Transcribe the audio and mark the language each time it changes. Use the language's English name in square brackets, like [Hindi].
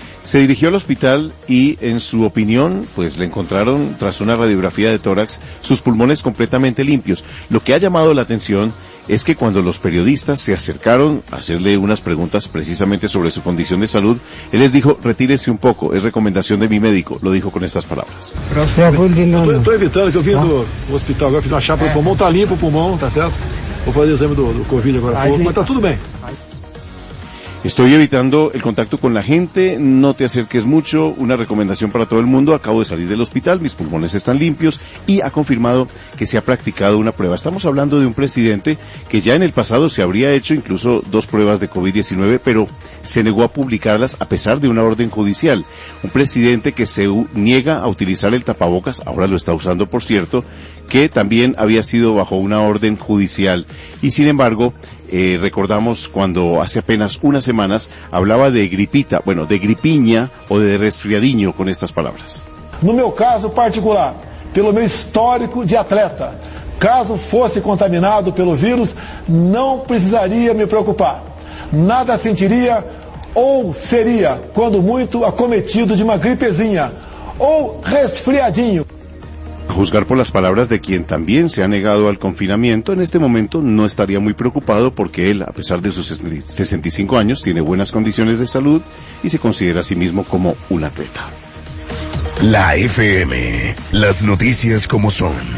[Spanish] Se dirigió al hospital y, en su opinión, pues le encontraron, tras una radiografía de tórax, sus pulmones completamente limpios. Lo que ha llamado la atención es que cuando los periodistas se acercaron a hacerle unas preguntas precisamente sobre su condición de salud, él les dijo: retírese un poco, es recomendación de mi médico. Lo dijo con estas palabras: estoy evitando [Portuguese] que vine do hospital, agora fiz uma chapa no pulmão, tá limpo o pulmão, tá certo? Vou fazer o exame do Covid agora, mas tá tudo bem. [Spanish] Estoy evitando el contacto con la gente, no te acerques mucho, una recomendación para todo el mundo, acabo de salir del hospital, mis pulmones están limpios, y ha confirmado que se ha practicado una prueba. Estamos hablando de un presidente que ya en el pasado se habría hecho incluso dos pruebas de COVID-19, pero se negó a publicarlas a pesar de una orden judicial. Un presidente que se niega a utilizar el tapabocas, ahora lo está usando por cierto, que también había sido bajo una orden judicial. Y sin embargo, recordamos cuando hace apenas unas semanas hablaba de gripita, bueno, de gripiña o de resfriadiño, con estas palabras: [Portuguese] no meu caso particular, pelo meu histórico de atleta, caso fosse contaminado pelo vírus, não precisaria me preocupar, nada sentiria ou seria, quando muito, acometido de uma gripezinha ou resfriadinho. [Spanish] A juzgar por las palabras de quien también se ha negado al confinamiento, en este momento no estaría muy preocupado, porque él, a pesar de sus 65 años, tiene buenas condiciones de salud y se considera a sí mismo como un atleta. La FM, las noticias como son.